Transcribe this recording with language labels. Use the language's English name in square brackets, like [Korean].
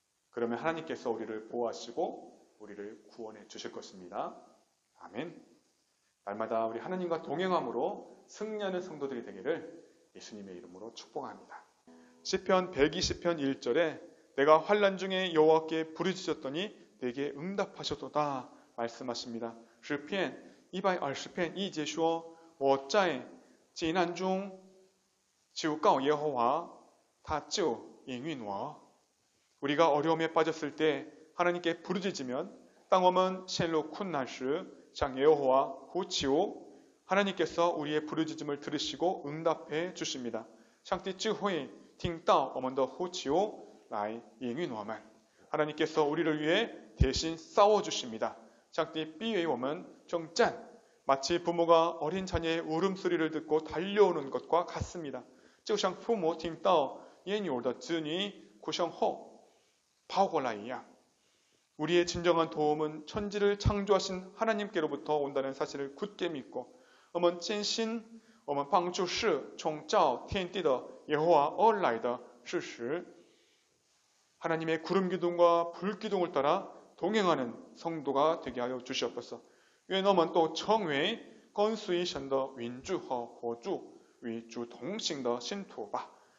[Korean] 그러면 하나님께서 우리를 보호하시고 우리를 구원해 주실 것입니다. 아멘. 날마다 우리 하나님과 동행함으로 승리하는 성도들이 되기를 예수님의 이름으로 축복합니다. 시편 120편 1절에 내가 환난 중에 여호와께 부르짖었더니 내게 응답하셨도다 말씀하십니다. 시편 120편 [Chinese] 2节说我在急难中求告耶和华他就应允我 [Korean] 우리가 어려움에 빠졌을 때 하나님께 부르짖으면 [Chinese] 当我们陷入困难时向耶和华呼求 [Korean] 하나님께서 우리의 부르짖음을 들으시고 응답해 주십니다. [Chinese] 上帝就会听到我们的呼求来应允我们 [Korean] 하나님께서 우리를 위해 대신 싸워 주십니다. [Chinese] 上帝必为我们征战 [Korean] 마치 부모가 어린 자녀의 울음소리를 듣고 달려오는 것과 같습니다. [Chinese] 就像父母听到婴儿的子女哭声后跑过来一样 [Korean] 우리의 진정한 도움은 천지를 창조하신 하나님께로부터 온다는 사실을 굳게 믿고 [Chinese] 我们坚信我们帮助是从造天地的耶和华而来的事实 [Korean] 하나님의 구름 기둥과 불 기둥을 따라 동행하는 성도가 되게 하여 주시옵소서. [Chinese] 愿我们都成为跟随神的云柱和火柱与主同行的信徒吧。